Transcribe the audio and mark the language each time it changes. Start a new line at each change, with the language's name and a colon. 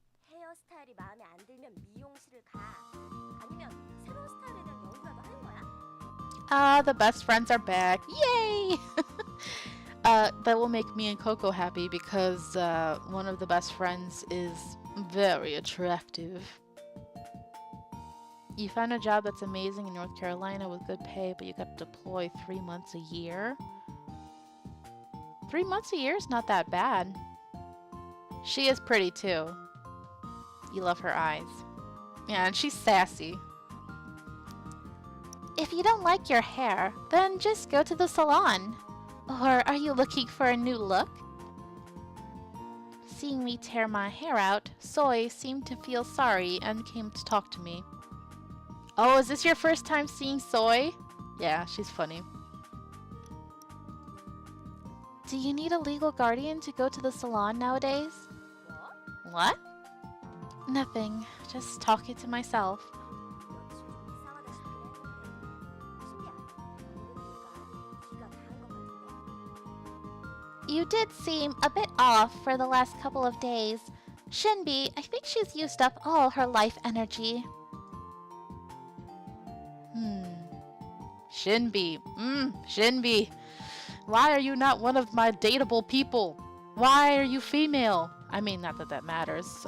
Korean: 헤어스타일이 마음에 안 들면 미용실을 가. 아니면 새로운 스타일에 대한 연구라도 하는 거야?
English: Ah, the best friends are back. Yay! That will make me and Coco happy because one of the best friends is very attractive. You found a job that's amazing in North Carolina with good pay, but you got to deploy 3 months a year. 3 months a year is not that bad. She is pretty too. You love her eyes. Yeah, and she's sassy. If you don't like your hair, then just go to the salon. Or are you looking for a new look? Seeing me tear my hair out, Soy seemed to feel sorry and came to talk to me. Oh, is this your first time seeing Soy? Yeah, she's funny. Do you need a legal guardian to go to the salon nowadays?
Korean: 뭐?
English: What? Nothing. Just talking to myself.
Korean: 며칠 좀 이상하다 싶긴 했는데 신기하다. 그러고 보니까 기가 다한 것 같은데.
English: You did seem a bit off for the last couple of days. Shinbi, I think she's used up all her life energy. Shinbi. Shinbi. Why are you not one of my dateable people? Why are you female? I mean, not that that matters.